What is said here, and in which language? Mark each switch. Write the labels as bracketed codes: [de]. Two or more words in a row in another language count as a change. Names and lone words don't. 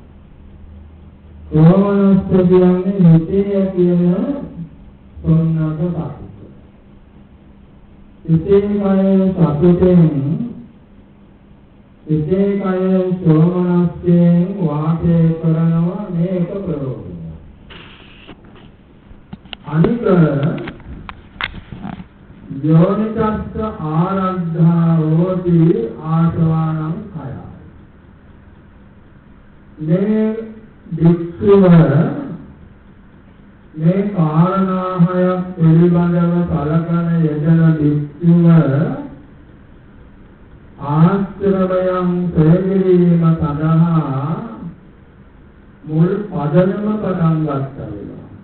[si] සෝමනස්ස කියන්නේ හිතේ ඇතිවෙන සොන්නක සතුට. හිතේ කයේ සතුටෙන් හිතේ කයේ සෝමනස්යෙන් වාසය කරනවා මේක ප්‍රයෝජනය. [pi] අනික යෝනිකස්ස ආරද්ධා හෝති ආසවානං khය. [si] මේ වික්ඛුව මේ කාරණා හය පිළිබඳව සලකන යෙදෙන වික්ඛුව ආශ්‍රවයන් ප්‍රේමීම සඳහා මුල් පදනම පටන් ගන්නවා.